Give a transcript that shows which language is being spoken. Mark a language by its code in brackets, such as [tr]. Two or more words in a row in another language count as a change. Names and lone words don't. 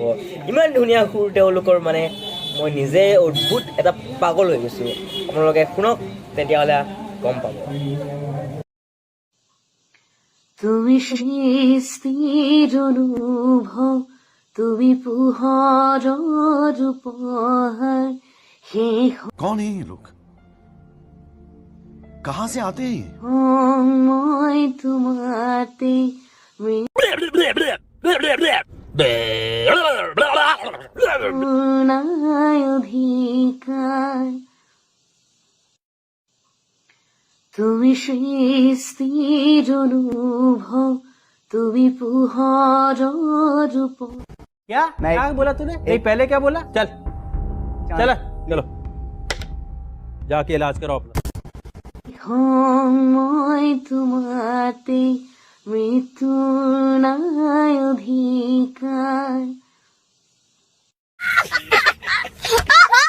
[as] ইমান ধুনীয়া সুৰ তেওঁলোকৰ, মানে মই নিজে অদ্ভুত এটা পাগল হৈ গৈছোঁ। আপোনালোকে শুনক, তেতিয়াহ'লে গম পাব। তুমি সৃষ্টিৰ অনুভৱ, তুমি পোহৰৰ উপহাৰ। [hi] कौन है ये लोग? कहाँ से आते हैं ये? [as] মই তোমাতে নাই অধিকাৰ। তুমি সৃষ্টিৰ অনুভৱ, তুমি পোহৰৰ উপহাৰ। [hi] क्या क्या बोला तूने? नहीं पहले क्या बोला? चल चल चलो जाके इलाज करो अपना। [as] মই তোমাতে মৃত্যু নাই অধিকাৰ।